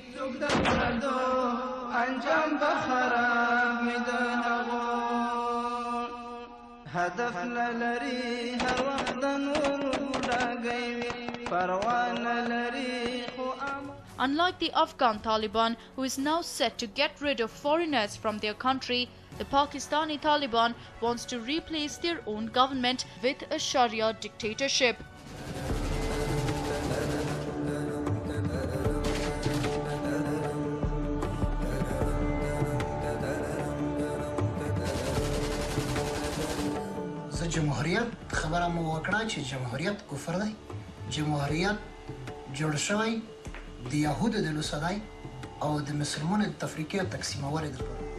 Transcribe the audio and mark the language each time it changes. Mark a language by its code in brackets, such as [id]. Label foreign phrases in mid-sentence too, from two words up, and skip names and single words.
[en] Unlike the Afghan Taliban, who is now set to get rid of foreigners from their country, the Pakistani Taliban wants to replace their own government with a Sharia dictatorship. [ps] جمهوریت خبره مو وکړه چې جمهوریت کفر دی جمهوریت جوړ شوی د یهودو د لوسدای او د مسلمانانو د تفریقې او تقسیمولو لپاره